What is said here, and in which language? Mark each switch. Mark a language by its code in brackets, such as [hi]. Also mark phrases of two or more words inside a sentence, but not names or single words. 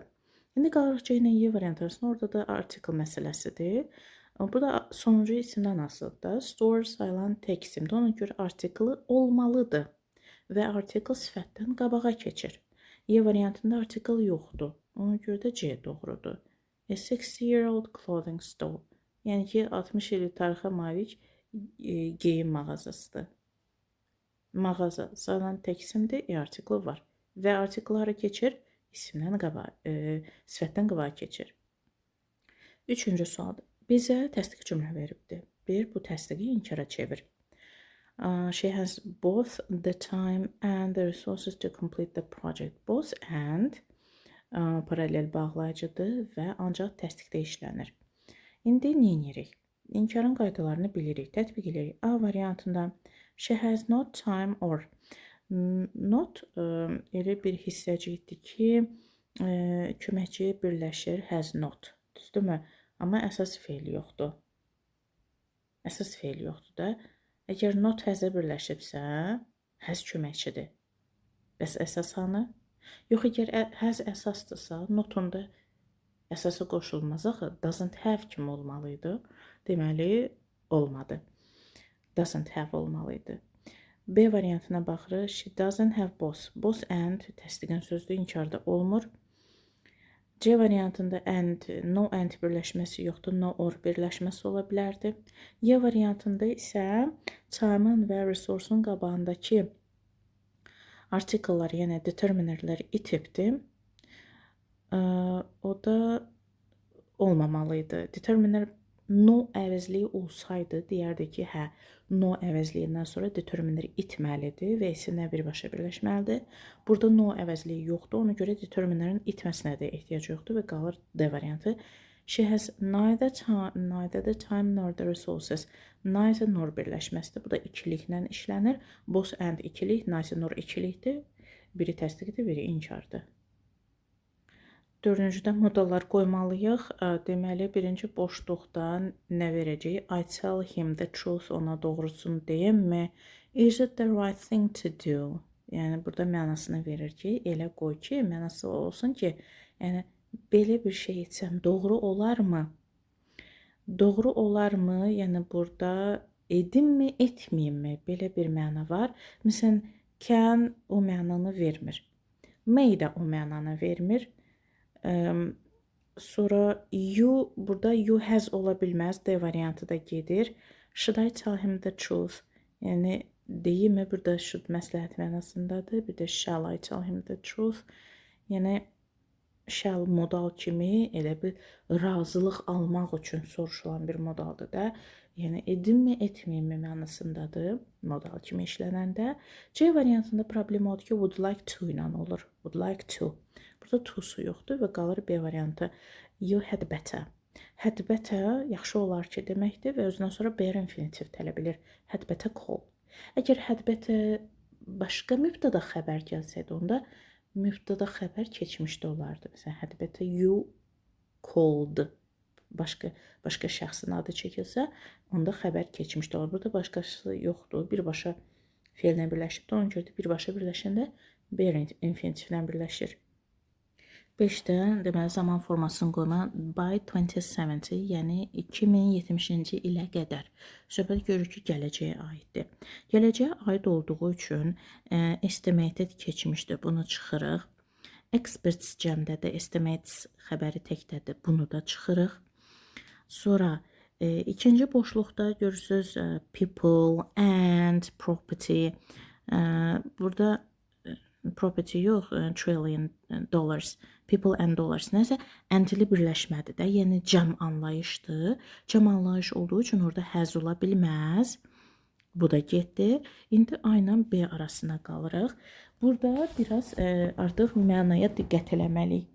[az] İndi qalırıq ki, yine Y variantı arasında orada da article məsələsidir. Burada sonuncu isimdən asılıdır da. Store sayılan tek isimdir. Ona görə article olmalıdır. Və article sifətdən qabağa keçir. Y variantında article yoxdur. Ona görə də C doğrudur. [en] A 60-year-old clothing store. [az] Yəni ki, 60 illik tarixə malik geyim mağazasıdır. Mağaza sayılan tek isimdir, article var. Və artikları keçir, isimdən qabağa, sifətdən qabağa keçir. Üçüncü sualdır. Bizə təsdiq cümlə veribdir. Bir, bu təsdiqi inkara çevir. [en] She has both the time and the resources to complete the project. Both and [az] paralel bağlayıcıdır və ancaq təsdiqdə işlənir. İndi neyinirik? İnkarın qaydalarını bilirik, tətbiq edirik. A variantında [en] she has not time or not [az] elə bir hissəcikdir ki, köməkçi birləşir [en] has not. [az] Düzdürmü? Amma əsas feil yoxdur. Əsas feil yoxdur da. Əgər not has-ə birləşibsə, has köməkçidir. Bəs əsas hanı? Yox, əgər has əsasdırsa, notun da əsasa qoşulmaz axı. [en] Doesn't have [az] kimi olmalıydı. Deməli, olmadı. [en] Doesn't have [az] olmalıydı. B variantına baxırıq. [en] She doesn't have both. Both and [az] təsdiqin sözdür, inkarda olmur. C variantında and, [en] no and [az] birləşməsi yoxdur, [en] no or [az] birləşməsi ola bilərdi. Y variantında isə time'ın və resource'un qabağındakı artikellər, yəni determinerlər itibdir. O da olmamalıydı. [en] Determiner no [az] əvəzliyi olsaydı, deyərdi ki, hə, no əvəzliyindən sonra determiner itməlidir və isimlə birbaşa birləşməlidir. Burada no əvəzliyi yoxdur, ona görə determinerin itməsinə də ehtiyac yoxdur və qalır D variantı. [en] She has neither the time nor the resources. Neither nor [az] birləşməsidir. Bu da ikiliklə işlənir. [en] Both and [az] ikilik, [en] neither nor [az] ikilikdir. Biri təsdiqdir, biri inkardır. Dördüncüdə modallar qoymalıyıq. Deməli, birinci boşluqda nə verəcəyik? [en] I tell him the truth, [az] ona doğrusunu deyəmmi? [en] Is it the right thing to do? [az] Yəni, burada mənasını verir ki, elə qoy ki, mənası olsun ki, yəni, belə bir şey etsəm doğru olarmı? Doğru olarmı? Yəni, burada edimmi, etməyimmi? Belə bir məna var. Məsələn, can o mənanı vermir. May də o mənanı vermir. Sonra you, burada [en] you has [az] ola bilməz, D variantı da gedir. [en] Should I tell him the truth? [az] Yəni, deyimi burada should məsləhət mənasındadır. Bir də [en] shall I tell him the truth? [az] Yəni, shall modal kimi elə bir razılıq almaq üçün soruşulan bir modaldır da. Yəni, edimmi, etməyimmi mənasındadır modal kimi işlənəndə. C variantında problem odur ki, [en] would like to [az] ilə olur. [en] Would like to. [az] Burada to-su yoxdur və qalır B variantı. [en] You had better. Had better [az] yaxşı olar ki deməkdir və özündən sonra bare infinitiv tələb edir. [en] Had better call. [az] Əgər [en] had better [az] başqa mübtəda xəbər gəlsəydi, onda mübtəda xəbər keçmişdə olardı. Məsələn, [en] had better you called. [az] Başqa şəxsin adı çəkilsə, onda xəbər keçmişdə olur. Burada başqası yoxdur. Birbaşa feillə birləşibdir. Ona görə də birbaşa birləşəndə bare infinitivlə birləşir. 5-də deməli zaman formasını qoyma by 2070, yəni 2070-ci ilə qədər. Söhbət görür ki, gələcəyə aiddir. Gələcəyə aid olduğu üçün estimated keçmişdir. Bunu çıxırıq. Experts cəmdədir. Estimates xəbəri təkdədir. Bunu da çıxırıq. Sonra ikinci boşluqda görürsünüz [en] people and property. [az] Burada property yox, [en] trillion dollars. People and dollars [az] nəsə əntili birləşmədir də, yəni cəm anlayışdır. Cəm anlayış olduğu üçün orada həz ola bilməz. Bu da getdi. İndi A ilə B arasına qalırıq. Burada biraz artıq mənaya diqqət eləməliyik.